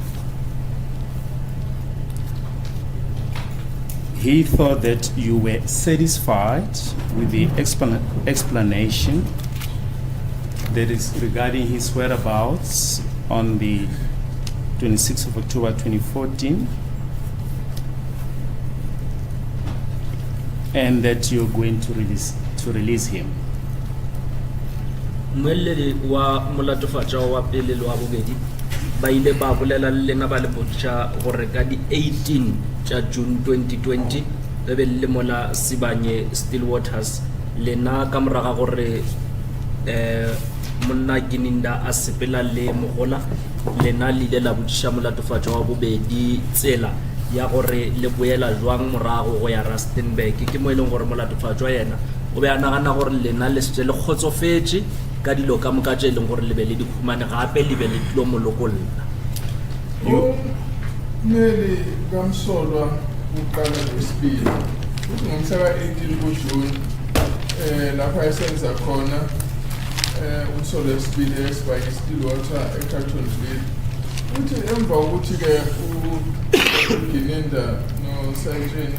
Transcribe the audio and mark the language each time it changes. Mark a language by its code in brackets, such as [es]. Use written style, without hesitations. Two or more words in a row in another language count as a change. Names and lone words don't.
[en] He thought that you were satisfied with the explanation that is regarding his whereabouts on the 26th of October 2014, and that you're going to release him. [nso] Mwelele wa molatofatša wa pele le wa bobedi ba ile ba bolela le lena ba le botša gore ka di 18 tša June 2020 be be le mola Sibanye Stillwaters lena ka moraga gore monna Gininda a sepela le mogola lena le ile la botsha molatofatšo wa bobedi tsela ya gore le boela jwang morago go ya Rustenburg ke mo eleng gore molatofatšo yena o be a nagana gore lena le setse le kgotsofetse ka dilo ka moka tše e leng gore le be le di khumane gape le be le tlo molokolla [zu] Neli kamsolwa uqala lesibili uthi ngomhla ka-18 kuJuni lapha esenza khona umsolo wesibili esibhayini Stillwater eCarltonville uthi emva kokuthi-ke uGininda noSergeant